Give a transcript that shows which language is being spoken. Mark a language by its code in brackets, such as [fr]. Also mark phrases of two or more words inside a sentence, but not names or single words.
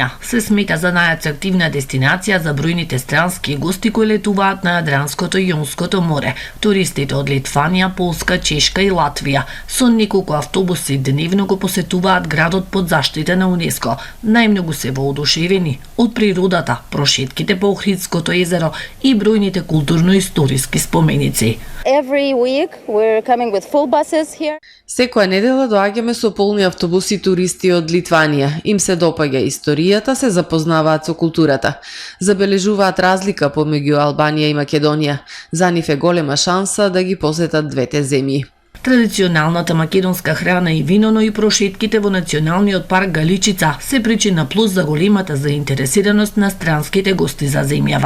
[mk] Се смета за најатрактивна дестинација за бројните странски гости кои летуваат на Јадранското и Јонското море, туристите од Литванија, Полска, Чешка и Латвија. Со неколку автобуси дневно го посетуваат градот под заштита на УНЕСКО. Најмногу се воодушевени од природата, прошетките по Охридското езеро и бројните културно-историски споменици. [en] Every week we're coming with full buses here. [mk] Секоја недела доаѓаме со полни автобуси туристи од Литванија. Им се допаѓа историјата, се запознаваат со културата. Забележуваат разлика помеѓу Албанија и Македонија. За нив е голема шанса да ги посетат двете земји. Традиционалната македонска храна и вино, но и прошетките во Националниот парк Галичица се причина плюс за големата заинтересираност на странските гости за земјава.